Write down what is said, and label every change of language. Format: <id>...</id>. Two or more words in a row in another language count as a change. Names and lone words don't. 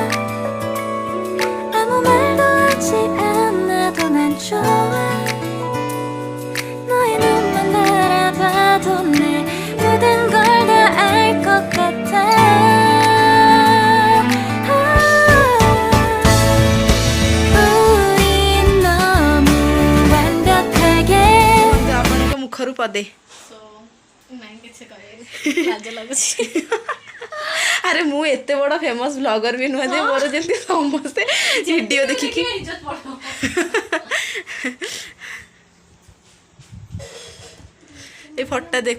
<ko>아무 말도 하지 않아도 난 좋아 너의 눈만 바라봐도 내 모든 걸 다 알 것 같아 우린 너무 완벽하게</ko> <or>ବନ୍ଧୁ ଆପଣଙ୍କ ମୁଖରୁ ପଦେ। ସୋ ନାଇଁ କିଛି କହିବାକୁ ଲାଜ ଲାଗୁଛି ଆରେ ମୁଁ ଏତେ ବଡ଼</or> <en>famous blogger</en> <or>ବି ନୁହେଁ ଯେ ମୋର ଯେମିତି ସମସ୍ତେ ଭିଡ଼ିଓ ଦେଖିକି ଇଜ୍ଜତ ପଡ଼ିବ ଏ ଫଟୋ ଦେଖ</or>